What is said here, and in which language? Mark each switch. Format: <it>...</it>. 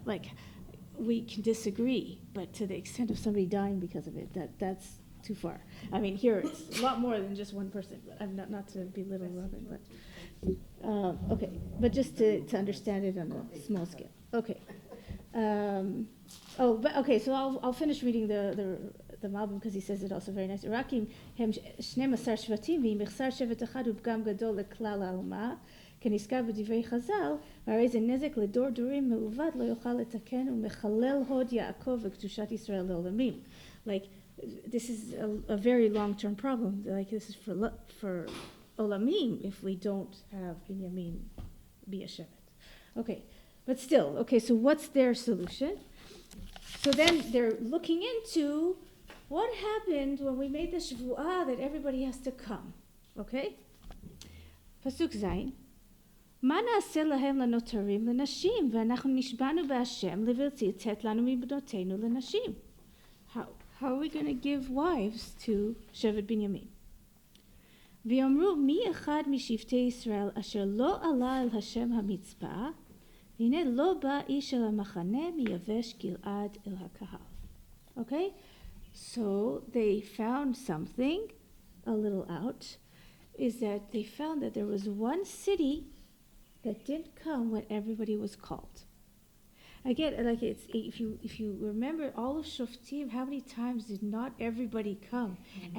<en>Like, we can disagree, but to the extent of somebody dying because of it, that's too far. I mean, here it's a lot more than just one person. But I'm not to belittle Rabin, but okay. But just to understand it on a small scale. Okay. So I'll finish reading the Malbim because he says it also very nice.</en> <he>Rakim hem 12 שבטים ואם יחסר שבט אחד הוא פגם גדול לכלל האומה כנזכר בדברי חז"ל, והרי זה נזק לדור דורים מעובד לא יוכל לתקן ומחלל הוד יעקב וקדושת ישראל לעולמים.</he> <en>Like this is a very long-term problem. Like this is for olamim if we don't have Binyamin be a shevet. Okay. But still, okay, so what's their solution? So then they're looking into what happened when we made the shvuah that everybody has to come, okay?</en> <he>פסוק זין, מה נעשה להם לנותרים לנשים, ואנחנו נשבענו בהשם לבלתי לתת לנו מבנותינו לנשים?</he> <en>How are we going to give wives to שבט בנימין?</en> <he>ויאמרו מי אחד משבטי ישראל אשר לא עלה אל השם המצפה, הנה לא בא איש אל המחנה מיבש גלעד אל הקהל.</he> <en>Okay? So they found something a little out, is that they found that there was one city that didn't come when everybody was called. Again, like it's if you remember all of Shoftim, how many times did not everybody come? Mm-hmm.</en>